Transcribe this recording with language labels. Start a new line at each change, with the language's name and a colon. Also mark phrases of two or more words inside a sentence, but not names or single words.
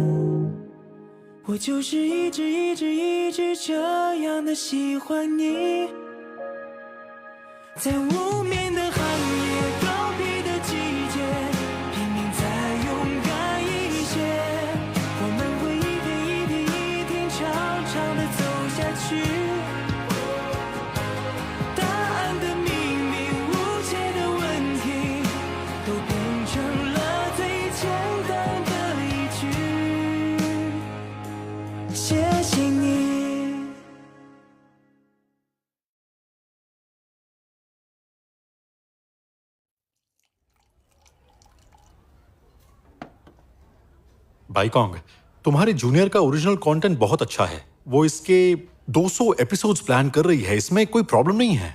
Chinese: 我就是一直这样的喜欢你，在无眠的寒夜，告别的季节，拼命再勇敢一些，我们会一天长长的走下去，答案的秘密，无解的问题，都变成了最简单的一句，谢谢你。
Hindi: बाईकॉन्ग, तुम्हारे जूनियर का
English: original content
Hindi: बहुत अच्छा है। वो इसके 200 एपिसोड्स प्लान कर रही है, इसमें कोई प्रॉब्लम नहीं है।